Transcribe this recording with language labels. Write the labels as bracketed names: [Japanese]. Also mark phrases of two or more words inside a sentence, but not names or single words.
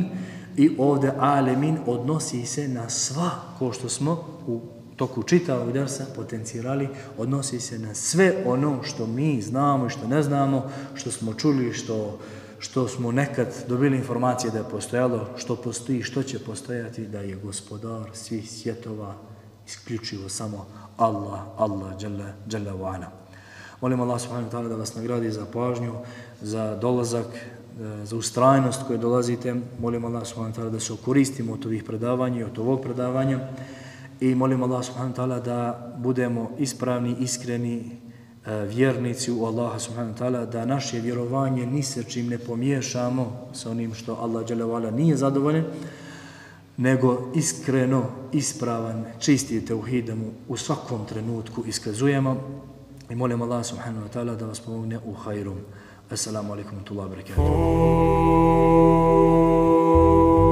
[Bosnian] I ovdje alemin odnosi se na sva, ko što smo u toku čitavog dersa potencirali, odnosi se na sve ono što mi znamo i što ne znamo, što smo čuli, što smo nekad dobili informacije da je postojalo, što postoji, što će postojati, da je gospodar svih svjetova isključivo samo Allah [Arabic] جل وعلا. [Bosnian] Molim Allah [Arabic] سبحانه وتعالى [Bosnian] da vas nagradi za pažnju, za dolazak, za ustrajnost koje dolazite. Molim Allah [Arabic] سبحانه وتعالى [Bosnian] da se koristimo od ovih predavanja i od ovog predavanja i molim Allah [Arabic] سبحانه وتعالى [Bosnian] da budemo ispravni, iskreni vjernici u Allaha [Arabic] سبحانه وتعالى, [Bosnian] da naše vjerovanje ni sa čim ne pomiješamo sa onim što Allah [Arabic] جل وعلا [Bosnian] nije zadovoljen, nego iskreno, ispravan, čisti tauhid mu u svakom trenutku iskazujemo i molim Allah [Arabic] سبحانه وتعالى [Bosnian] da vas pomogne u hajru. [Arabic] السلام عليكم ورحمة الله وبركاته.